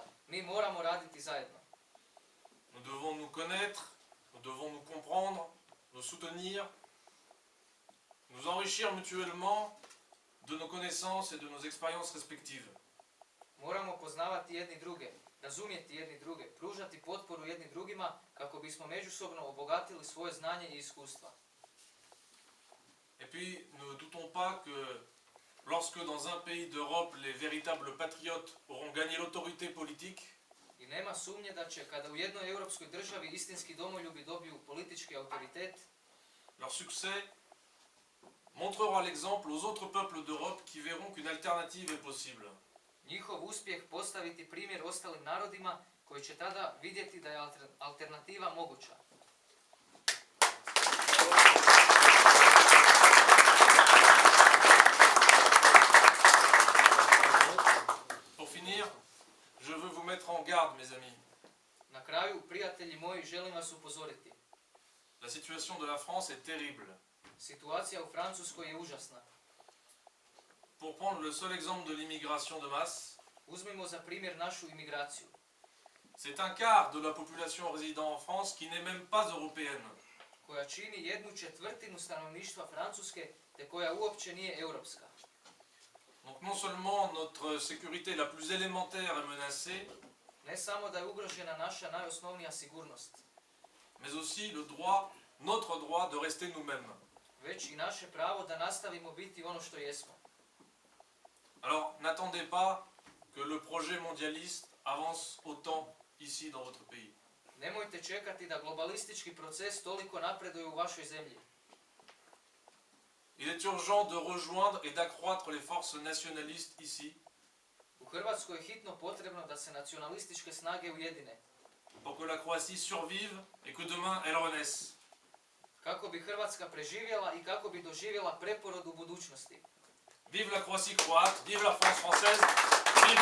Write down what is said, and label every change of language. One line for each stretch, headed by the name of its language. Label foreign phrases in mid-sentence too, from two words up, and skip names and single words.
Croatian: Mi moramo raditi zajedno.
French: Nous devons nous connaître, nous devons nous comprendre, nous soutenir, nous enrichir mutuellement de nos connaissances et de nos expériences respectives.
Croatian: Moramo poznavati jedni druge, razumjeti jedni druge, pružati potporu jedni drugima kako bismo međusobno obogatili svoje znanje i iskustva.
French: Et puis, ne doutons pas que lorsque dans un pays d'Europe les véritables patriotes auront gagné l'autorité politique,
Croatian: I nema sumnje da će, kada u jednoj europskoj državi istinski domoljubi dobiju politički autoritet,
French: leur succès montrera l'exemple aux autres peuples d'Europe qui verront qu'une alternative est possible.
Croatian: njihov uspjeh postaviti primjer ostalim narodima koji će tada vidjeti da je alternativa moguća.
French: Pour finir, je veux vous mettre en garde, mes amis.
Croatian: Na kraju, prijatelji moji, želim vas upozoriti.
French: La situation de la France est terrible.
Croatian: Situacija u Francuskoj je užasna.
French: Pour prendre le seul exemple de l'immigration de masse,
Croatian: Uzmimo za primjer našu imigraciju.
French: c'est un quart de la population résidant en France qui n'est même pas européenne.
Croatian: Koja čini 1/4 stanovništva Francuske, te koja uopće nije europska.
French: Donc non seulement notre sécurité la plus élémentaire est menacée,
Croatian: Ne samo da je ugrožena naša najosnovnija sigurnost,
French: mais aussi le droit, notre droit de rester nous-mêmes.
Croatian: već i naše pravo da nastavimo biti ono što jesmo.
French: Alors n'attendez pas que le projet mondialiste avance autant ici dans votre pays.
Croatian: Nemojte čekati da globalistički proces toliko napreduje u vašoj zemlji.
French: Il est urgent de rejoindre et d'accroître les forces nationalistes ici
Croatian: U Hrvatskoj je hitno potrebno da se nacionalističke snage ujedine,
French: pour que la Croatie survive et que demain elle renaisse.
Croatian: kako bi Hrvatska preživjela i kako bi doživjela preporod u budućnosti.
French: Vive la Croatie croate, vive la France française.